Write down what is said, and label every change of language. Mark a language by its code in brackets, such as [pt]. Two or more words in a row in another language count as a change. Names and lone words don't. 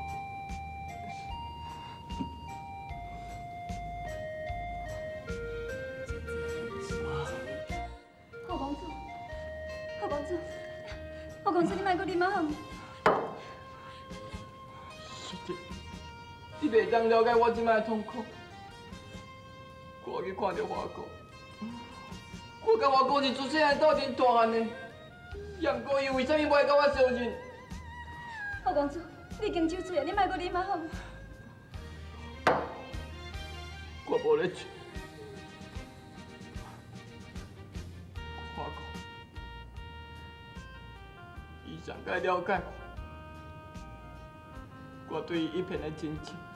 [nan] 后公主，后公主，后公主，你莫搁啉啊！是的，你袂当了解我即摆的痛苦。我去看到花哥，我甲花哥是自细汉斗阵大汉的，也毋过伊为什么袂甲我相认？后公主，你已经酒醉啊，你莫搁啉啊！我无咧醉。花哥，伊上该了解我对伊一片的真情。